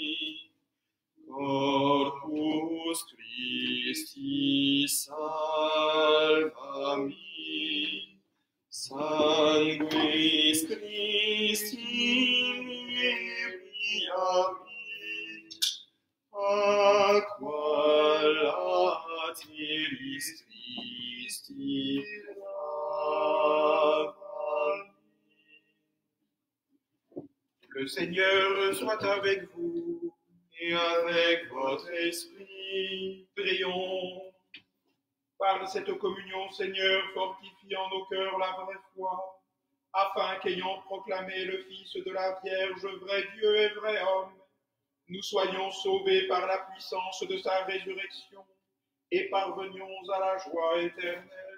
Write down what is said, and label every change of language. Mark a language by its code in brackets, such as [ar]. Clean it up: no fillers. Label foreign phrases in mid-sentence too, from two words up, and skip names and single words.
[la] Corpus Christi salva me, Sanguis Christi inebriae me, Aqua lateris Christi lava me. [fr] Le Seigneur soit avec vous. Et avec votre esprit, Prions. Par cette communion, Seigneur, fortifie en nos cœurs la vraie foi, afin qu'ayant proclamé le Fils de la Vierge, vrai Dieu et vrai homme, nous soyons sauvés par la puissance de sa résurrection et parvenions à la joie éternelle.